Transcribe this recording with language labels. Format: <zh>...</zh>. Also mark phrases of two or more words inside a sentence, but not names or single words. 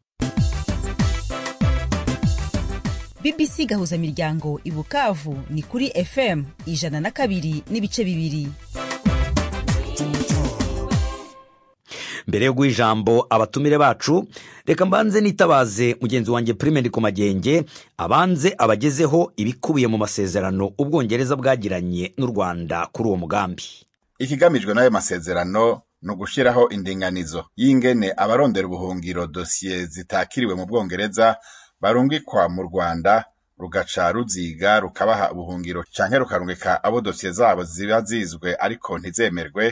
<rw>BBC gahuza miryango i Bukavu ni kuri FM 102.2. mbere yo guha ijambo abatumire bacu reka mbanze nitabaze mugenzi wanjye Prime Ndikumagenge abanze abagezeho ibikubiye mu masezerano Ubwongereza bwagiranye n'u Rwanda kuri uwo mugambi.</rw> <rn>Ikigamijwe n'ayo masezerano no gushiraho indinganizo y'ingene abarondera ubuhungiro dosiye zitakiriwe mu Bwongereza barungikwa mu Rwanda rugaca ruziga rukabaha ubuhungiro canke rukarungika abo dosiye zabo ziba zizwe ariko ntizemerwe.</rn>